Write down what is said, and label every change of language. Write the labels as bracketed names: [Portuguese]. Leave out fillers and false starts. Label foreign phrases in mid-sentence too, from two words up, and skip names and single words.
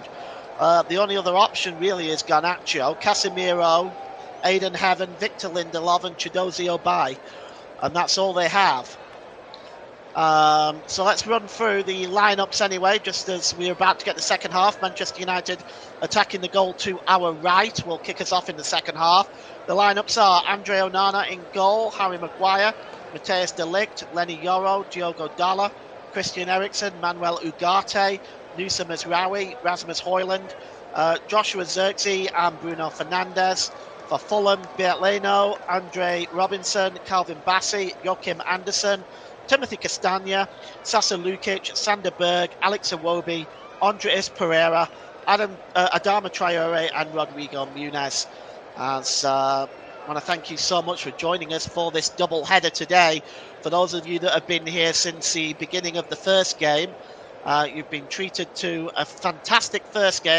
[English] The only other option really is Garnacho, Casemiro, Aidan Heaven, Victor Lindelof and Chidozie Obai. And that's all they have. So let's run through the lineups anyway, just as we're about to get the second half. Manchester United attacking the goal to our right will kick us off in the second half. The lineups are Andre Onana in goal, Harry Maguire, Matthijs de Ligt, Lenny Yoro, Diogo Dalla, Christian Eriksen, Manuel Ugarte, Nusa Mazraoui, Rasmus Højlund, Joshua Zirkzee and Bruno Fernandes. For Fulham, Bernd Leno, Andre Robinson, Calvin Bassey, Joachim Andersen, Timothy Castagna, Sasa Lukic, Sander Berg, Alex Iwobi, Andreas Pereira, Adama Traore and Rodrigo Muniz. As I want to thank you so much for joining us for this double header today. For those of you that have been here since the beginning of the first game, you've been treated to a fantastic first game.